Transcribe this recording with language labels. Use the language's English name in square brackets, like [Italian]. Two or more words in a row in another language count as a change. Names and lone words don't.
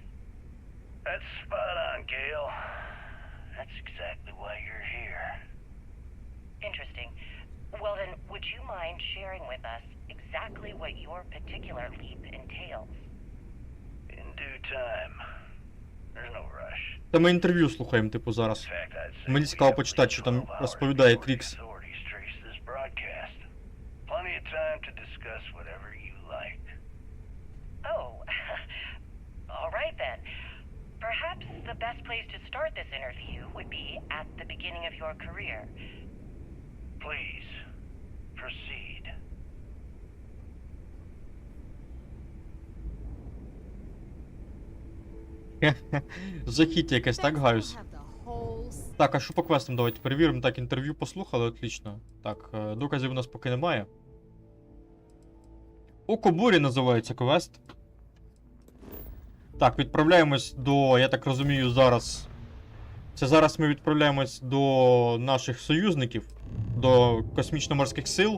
[English] That's spot on, Gale. That's exactly why you're here. Interesting. Well then, would you mind sharing with us exactly what your particular leap entails? In due time. There's no rush. [Ukrainian] Та ми інтерв'ю слухаємо, типу, зараз. [English] In fact, I'd say [Ukrainian] Мені [English] we [Ukrainian] цікаво [English] have [Ukrainian] почитати, що там [English] 12 hours [Ukrainian] розповідає [English] before [Ukrainian] Крікс. [English] the authorities trace this broadcast. Plenty of time to discuss whatever you like. Oh, all right then. Perhaps the best place to start this interview would be at the beginning of your career. Please, proceed. [Ukrainian] Жахіття якесь, так, Гаюс? [English] Have the whole [Ukrainian] Так, а що по квестам? Давайте перевіримо. Так, інтерв'ю послухали, отлично. Так, доказів у нас поки немає. Око бурі називається квест. Так, відправляємось до, я так розумію, зараз. Це зараз ми відправляємось до наших союзників, до космічно-морських сил.